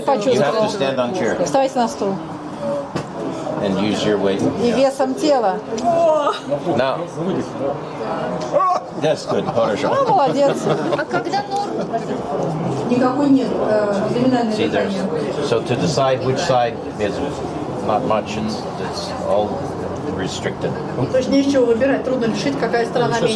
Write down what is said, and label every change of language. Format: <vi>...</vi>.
<en>You have to</en> <ru>почувствовал.</ru> <en>stand on chair</en> <ru>Вставайте на стул.</ru> <en>and use your weight.</en> <ru>И весом тела.</ru> <en>Now. That's good.</en> <ru>Ну, Хорошо. молодец. Никакой нет абдоминального</ru> <en>See, there's,</en> <ru>дыхания.</ru> <en>so to decide which side is not much, it's all restricted.</en> <ru>То есть не из чего выбирать. Трудно решить, какая сторона менее</ru>